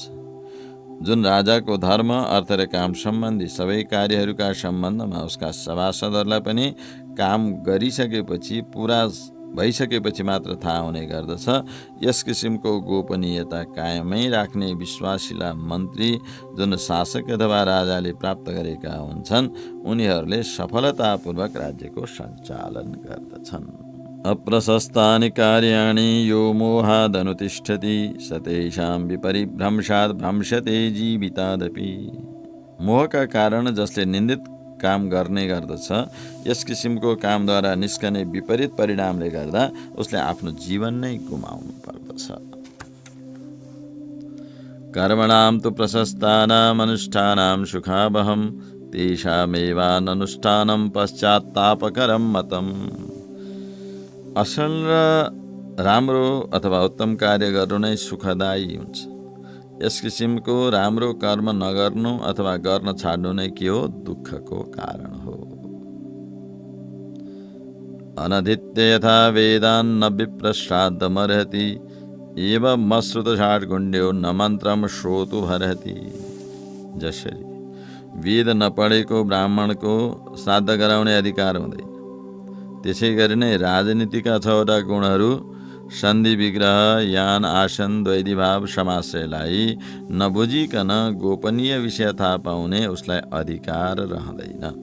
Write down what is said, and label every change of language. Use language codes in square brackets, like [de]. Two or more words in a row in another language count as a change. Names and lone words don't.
[ne] जुन राजाको धर्म अर्थ र काम सम्बन्धी सबै कार्यहरूका सम्बन्धमा उसका सभासदहरूलाई पनि काम गरिसकेपछि पुरा भइसकेपछि मात्र थाहा हुने गर्दछ। यस किसिमको गोपनीयता कायमै राख्ने विश्वासिला मन्त्री जुन शासक अथवा राजाले प्राप्त गरेका हुन्छन्, उनीहरूले सफलतापूर्वक राज्यको सञ्चालन गर्दछन्। [sa] अप्रशस्तानि कार्याणि यो मोहादनुतिष्ठति स तेषां विपरिभ्रंशात् भ्रंशते जीवितादपि। [ne] मोहका कारण जसले निन्दित काम गर्ने गर्दछ, यस किसिमको कामद्वारा निस्कने विपरीत परिणामले गर्दा उसले आफ्नो जीवन नै गुमाउनु पर्दछ। [sa] कर्मणां तु प्रशस्तानाम् अनुष्ठानां सुखावहम् तेषामेवाननुष्ठानं पश्चात्तापकरं मतम्। [ne] असल र राम्रो अथवा उत्तम कार्य गर्नु नै सुखदायी हुन्छ। यस किसिमको राम्रो कर्म नगर्नु अथवा गर्न छाड्नु नै के हो, दुःखको कारण हो। [sa] अनधित्य यथा वेदान् न विप्रश्राद्धमर्हति एवं मश्रुत षाड्गुण्यो न मन्त्रम श्रोतुमर्हति। [ne] जसरी वेद नपढेको ब्राह्मणको श्राद्ध गराउने अधिकार हुँदैन, त्यसै गरी नै राजनीतिका 6वटा गुणहरू सन्धि, विग्रह, यान, आसन, द्वैधीभाव, समाश्रयलाई नबुझिकन गोपनीय विषय थाहा पाउने उसलाई अधिकार रहँदैन।